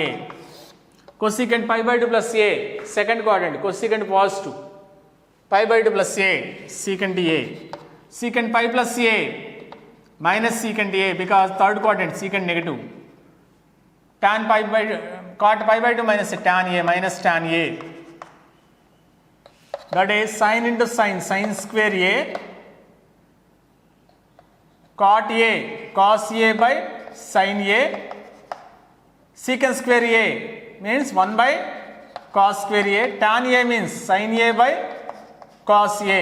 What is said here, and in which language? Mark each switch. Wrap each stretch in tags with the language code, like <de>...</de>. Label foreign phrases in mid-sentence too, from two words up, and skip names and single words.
<en>Cosecant pi by 2 plus a, second quadrant, cosecant positive, pi by 2 plus a, secant a. Secant pi plus a, minus secant a, because third quadrant, secant negative. Tan pi by, cot pi by 2 minus a, tan a, minus tan a. That is sin into sin, sin square a, cot a, cos a by sin a, secant square a means 1 by cos square a, tan a means sin a by cos a.</en>